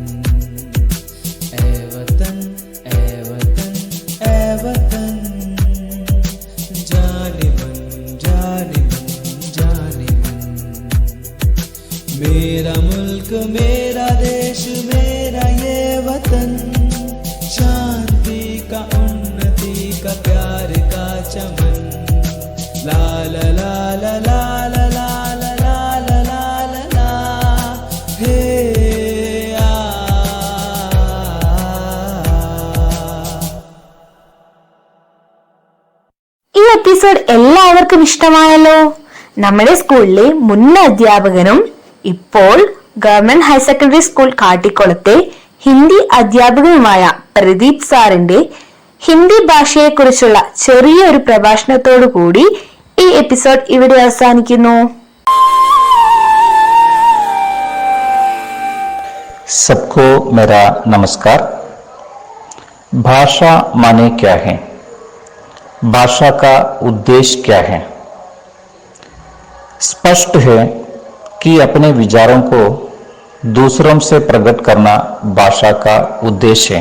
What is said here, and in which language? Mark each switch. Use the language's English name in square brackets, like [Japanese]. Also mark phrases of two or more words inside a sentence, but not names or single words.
[Hindi] ऐ वतन ऐ वतन ऐ वतन, जाने मन जाने मन जाने मन। मेरा मुल्क मेरा देश मेरा ये वतन, शांति का उन्नति का प्यार का चमन। ला ला ला ला ला ला ला ला ला ला ला ला हे आ। [Malayalam] ഈ എപ്പിസോഡ് എല്ലാവർക്കും ഇഷ്ടമായല്ലോ. നമ്മുടെ സ്കൂളിലെ മുൻ അധ്യാപകനും ഇപ്പോൾ ഗവൺമെന്റ് ഹയർ സെക്കൻഡറി സ്കൂൾ കാട്ടിക്കുളത്തെ ഹിന്ദി അധ്യാപകനുമായ പ്രദീപ് സാറിന്റെ ഹിന്ദി ഭാഷയെക്കുറിച്ചുള്ള ചെറിയൊരു പ്രഭാഷണത്തോടു കൂടി ഈ എപ്പിസോഡ് ഇവിടെ അവസാനിക്കുന്നു. [Hindi] सबको मेरा नमस्कार। भाषा माने क्या है? भाषा का उद्देश्य क्या है? स्पष्ट है कि अपने विचारों को दूसरों से प्रकट करना भाषा का उद्देश्य है।